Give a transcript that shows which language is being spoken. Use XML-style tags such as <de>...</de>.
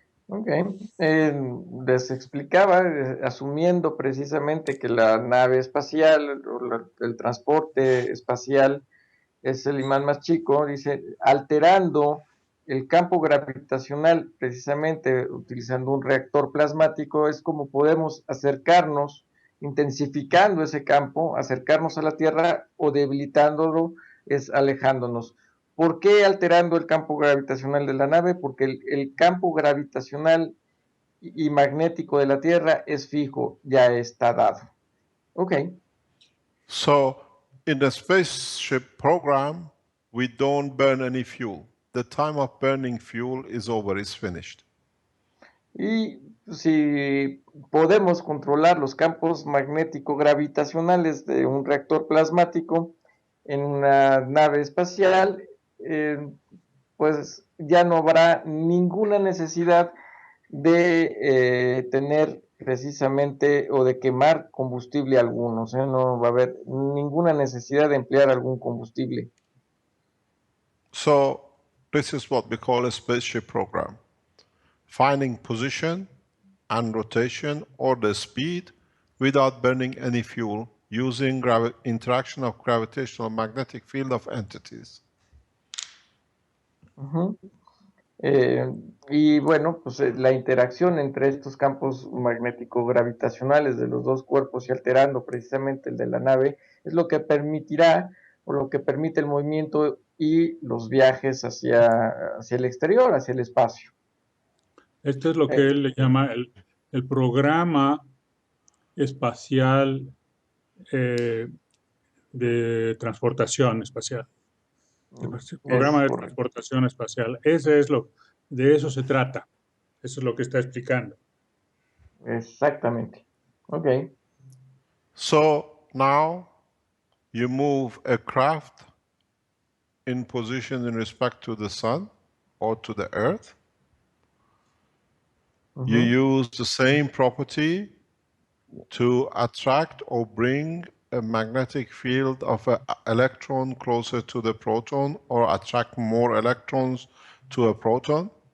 <es>Ok, les explicaba, asumiendo precisamente que la nave espacial o el transporte espacial es el imán más chico, dice, alterando el campo gravitacional, precisamente utilizando un reactor plasmático, es como podemos acercarnos, intensificando ese campo, acercarnos a la Tierra o debilitándolo, es alejándonos. ¿Por qué alterando el campo gravitacional de la nave? Porque el campo gravitacional y magnético de la Tierra es fijo, ya está dado. Ok.</es> <en>So in the spaceship program, we don't burn any fuel. The time of burning fuel is over, it's finished.</en> <es>Y si podemos controlar los campos magnético-gravitacionales de un reactor plasmático en una nave espacial, pues ya no habrá ninguna necesidad de tener precisamente o de quemar combustible alguno, o sea, no va a haber ninguna necesidad de emplear algún combustible.</es> <en>So this is what we call a spaceship program. Finding position and rotation or the speed without burning any fuel using interaction of gravitational magnetic field of entities.</en> <es>Y bueno, pues la interacción entre estos campos magnético-gravitacionales de los dos cuerpos y alterando precisamente el de la nave es lo que permitirá o lo que permite el movimiento y los viajes hacia el exterior, hacia el espacio. Esto es lo que él le llama el programa espacial de transportación espacial. El programa de transportación espacial. De eso se trata. Eso es lo que está explicando. Exactamente. Okay.</es> <en>So now you move a craft in position in respect to the sun or to the earth. You use the same property to attract or bring a magnetic field of an electron closer to the proton or attract more electrons to a proton.</en>